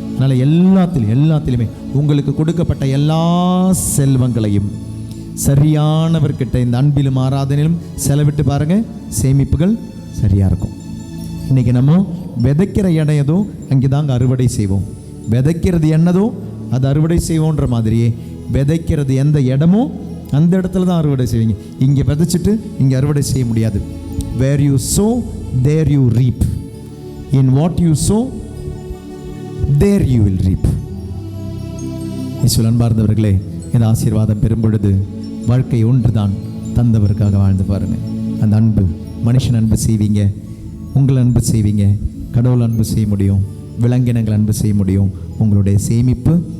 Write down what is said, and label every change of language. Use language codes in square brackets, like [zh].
[ta] அதனால் எல்லாத்திலுமே உங்களுக்கு கொடுக்கப்பட்ட எல்லா செல்வங்களையும் சரியானவர்கிட்ட இந்த அன்பிலும் ஆராதனையிலும் செலவிட்டு பாருங்க, சேமிப்புகள் சரியாக இருக்கும். இன்றைக்கி நம்ம விதைக்கிற இடம் ஏதோ அங்கே தாங்க அறுவடை செய்வோம். விதைக்கிறது என்னதோ அது அறுவடை செய்வோன்ற மாதிரியே விதைக்கிறது எந்த இடமோ அந்த இடத்துல தான் அறுவடை செய்வீங்க. இங்கே விதைச்சிட்டு இங்கே அறுவடை செய்ய முடியாது. [en] Where you sow, there you reap. In what you sow, there you will reap. [ta] இயேசுவில் அன்பார்ந்தவர்களே, இந்த ஆசீர்வாதம் பெறும் பொழுது வாழ்க்கை ஒன்று தான். தந்தவருக்காக வாழ்ந்து பாருங்கள். அந்த அன்பு, மனுஷன் அன்பு செய்வீங்க, உங்கள் அன்பு செய்வீங்க, கடவுள் அன்பு செய்ய முடியும், விலங்கினங்கள் அன்பு செய்ய முடியும். உங்களுடைய சேமிப்பு